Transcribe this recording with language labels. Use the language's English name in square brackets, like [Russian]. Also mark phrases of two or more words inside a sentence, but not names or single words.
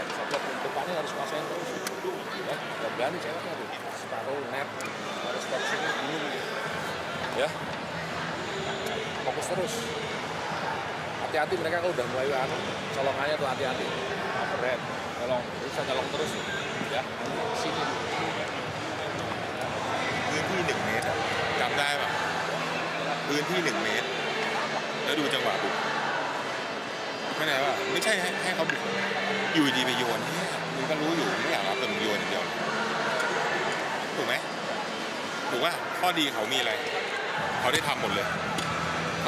[Indonesian] Condong depannya harus kuasain terus. Ya nggak berani ceweknya tuh. Separuh net harus stop sini bingung. Ya fokus terus, hati-hati mereka kalau udah mulai colongannya tuh hati-hati, keren, nyolong, bisa nyolong terus, ya sini. [Thai] พื้นที่1 เมตรอะจำได้ป่ะพื้นที่1 เมตรแล้วดูจังหวะบุกไม่ได้ว่าไม่ใช่ให้เขาบุกอยู่ดีไปโยนมึง ก็รู้อยู่ไม่อยากรับแต่มึงโยนอย่างเดียวถูกไหมถูกว่าข้อดีเขามีอะไรเขาได้ทำหมดเลยเขา